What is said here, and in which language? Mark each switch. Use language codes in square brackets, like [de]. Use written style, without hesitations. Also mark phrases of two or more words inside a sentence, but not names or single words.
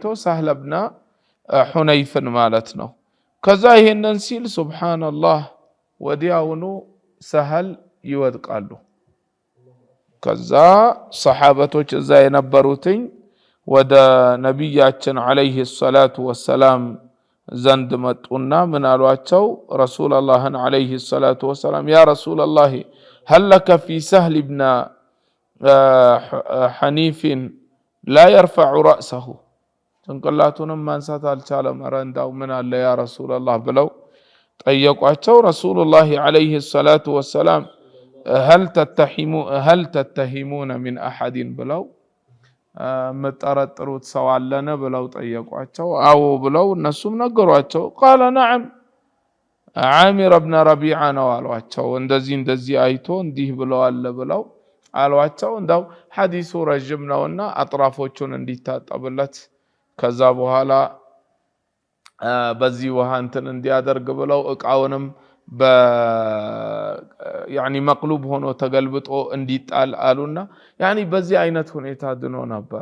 [am] ሳህል ብን ሑነይፍን ማለት ነው። ከዛ ይሄንን ሲል ሱብሓነላህ ወዲያውኑ ሳህል ይወድቃሉ። ከዛ ሰሓበቶች እዛ የነበሩትኝ ወደ ነቢያችን [ar] عليه الصلاة والسلام [am] ዘንድ መጡና ምን አሏቸው? ረሱለላህን [ar] عليه الصلاة والسلام يا رسول الله هل لك في سهل بن حنيف لا يرفع رأسه [am] ጭንቅላቱንም ማንሳት አልቻለም። ኧረ እንዳው ምን አለ [ar] يا رسول الله [am] ብለው ጠየቋቸው። ረሱሉላህ [ar] عليه الصلاة والسلام هل تتهمون من أحد [am] ብለው መጠረጥሩት ሰው አለን ብለው ጠየቋቸው። አዎ ብለው እነሱም ነገሯቸው። [ar] قال نعم عامر بن ربيعة [am] ነው አሏቸው። እንደዚህ አይቶ እንዲህ ብለዋል ብለው አሏቸው። እንዳው ሐዲሱ ረጅም ነውና አጥራፎቹን እንዲታጠብለት ከዛ በኋላ በዚህ ውሃ እንትን እንዲያደርግ ብለው እቃውንም ያኒ መቅሉብ ሆኖ ተገልብጦ እንዲጣል አሉና ያኒ በዚህ አይነት ሁኔታ ድኖ ነበረ።